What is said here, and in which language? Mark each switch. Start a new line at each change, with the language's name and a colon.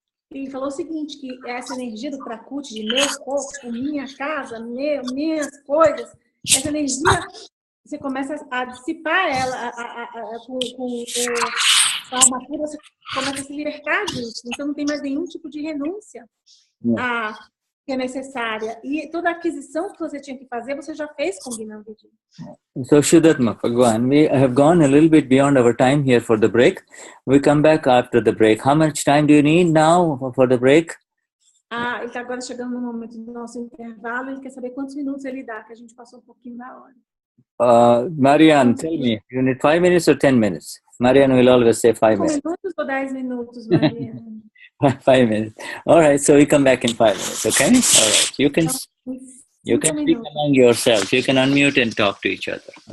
Portuguese: Ele falou o seguinte, que essa energia do Prakruti, de meu corpo, minha casa, minhas coisas, essa energia, você começa a dissipar ela com a alma pura, você começa a se libertar disso. Então não tem mais nenhum tipo de renúncia que é necessária. E toda a aquisição que você tinha que fazer, você já fez com o Gnani.
English: So Shuddhatma Bhagwan, we have gone a little bit beyond our time here for the break. We come back after the break. How much time do you need now for the break?
Portuguese: Ele está agora chegando no momento do nosso intervalo. Ele quer saber quantos minutos ele dá, que a gente passou um pouquinho da hora.
English: Marianne, tell me, you need 5 minutes or 10 minutes? Marianne will always say 5 minutes.
Portuguese: 5 minutos ou 10 minutos, Marianne?
English: 5 minutes. All right, so we come back in 5 minutes, okay? All right, you can speak among yourselves. You can unmute and talk to each other.